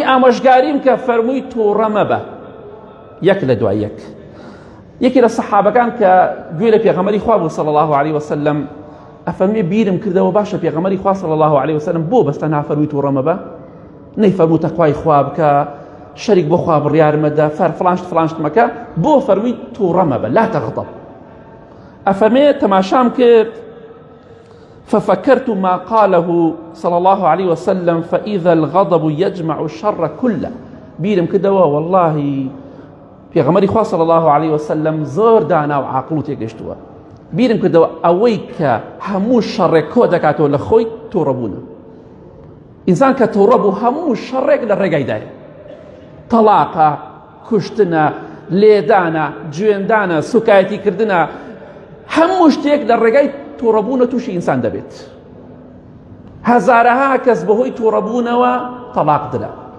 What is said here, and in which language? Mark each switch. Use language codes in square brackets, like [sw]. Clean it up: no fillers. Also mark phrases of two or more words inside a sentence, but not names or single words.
[ckb] ئامۆژگاریم کە فەرمووی تووڕە مەبە یەک لە دوای یەک یەکی لە سەحابەکان کە گوێ لە پێغەمبەری خوا بوو [ar] صلی الله عليه وسلم [ckb] ئەفەرمێ بیرم کردەوە باشە پێغەمبەری خوا [ar] صلی الله عليه وسلم [ckb] بۆ بەستە نافەرمووی تووڕە مەبە نەیفەرموو تەقوای خوا بکە شەریک بۆ خوا بڕیار مەدە فلانشت مەکە بۆ فەرمووی تووڕە مەبە [ar] لا تەغضب [ckb] ئەفەرمێ تەماشام کرد [ar] ففكرت ما قاله صلى الله عليه وسلم فإذا الغضب يجمع الشر كله [ckb] بيرم كدوا والله پێغەمبەری خوا [ar] صلی الله عليه وسلم [ckb] زۆر دانا و عاقڵ و تێگەشتووە بیرم کردەوە ئەوەی کە هەموو شەڕێک کۆ دەکاتەوە لە خۆی تووڕەبوونە ئینسان کە تووڕە بوو هەموو شەڕێک لە ڕێگایدایە تەلاقە کوشتنە لێدانە گوێندانە سوکایەتیکردنە هەموو شتێک لە ڕێگای تووڕەبوونە تووشی ئینسان دەبێت هەزارەها کەس بەهۆی تووڕەبوونەوە تەلاق درا